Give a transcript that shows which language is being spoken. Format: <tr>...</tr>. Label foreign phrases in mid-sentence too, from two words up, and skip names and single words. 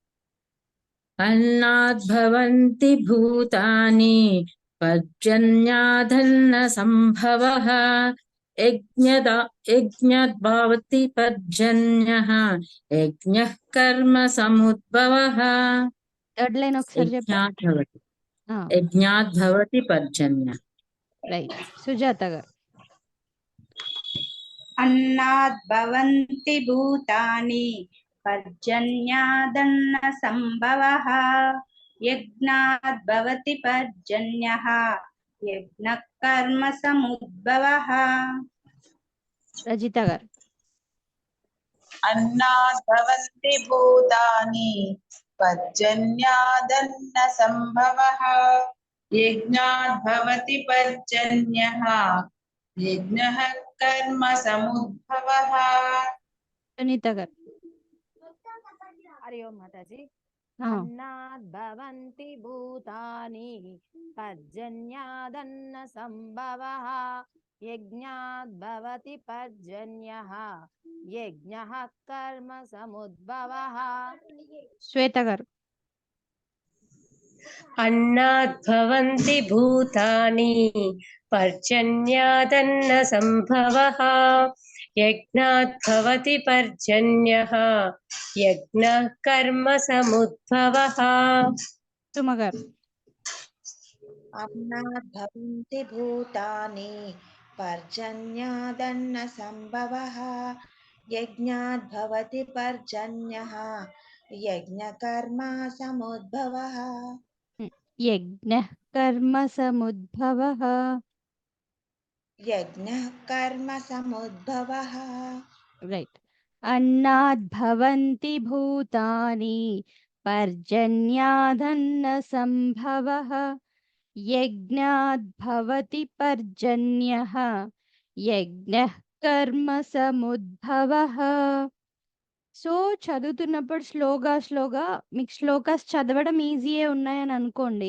<sa>अन्नाद्भवन्ति भूतानि पर्जन्यादन्नसम्भवः यज्ञाद्भवति पर्जन्यः यज्ञः कर्म समुद्भवः</sa> <en>third line</en> <te>ఒకసారి చెప్పండి</te> <sa>యజ్ఞాద్భవతి పర్జన్యः</sa> <te>రైట్ సుజాత గారు</te> <sa>अन्नाद्भवन्ति भूतानि पर्जन्यादन्नसम्भवः यज्ञाद्भवति पर्जन्यः यज्ञः कर्म समुद्भवः</sa> <te>రజిత గారు</te> <sa>अन्नाद्भवन्ति भूतानि पर्जन्यादन्नसम्भवः यज्ञाद्भवति पर्जन्यः यज्ञः कर्म समुद्भवः</sa> <te>సునీత గారు</te> <sa>हरि ओम माताजी अन्नाद्भवन्ति भूतानि पर्जन्यादन्न संभवः यज्ञाद्भवति पर्जन्यः यज्ञः कर्म समुद्भवः</sa> <te>శ్వేత గారు</te> <sa>अन्नाद्भवन्ति भूतानि पर्जन्यादन्नसम्भवः यज्ञाद्भवति पर्जन्यः यज्ञः कर्म समुद्भवः</sa> <te>సుమ గారు</te> <sa>अन्नाद्भवन्ति भूतानि पर्जन्यादन्नसम्भवः यज्ञाद्भवति पर्जन्यः यज्ञकर्म समुद्भवः యజ్ఞః కర్మ సముద్భవః यज्ञः कर्म समुद्भवः</sa> <te>రైట్</te> <sa>అన్నాద్భవంతి భూతాని పర్జన్యాదన్న సంభవః యజ్ఞాద్భవతి పర్జన్యః యజ్ఞః కర్మ సముద్భవః</sa> <te>సో చదువుతున్నప్పుడు స్లోగా మీకు శ్లోకాస్ చదవడం ఈజీయే ఉన్నాయని అనుకోండి.</te>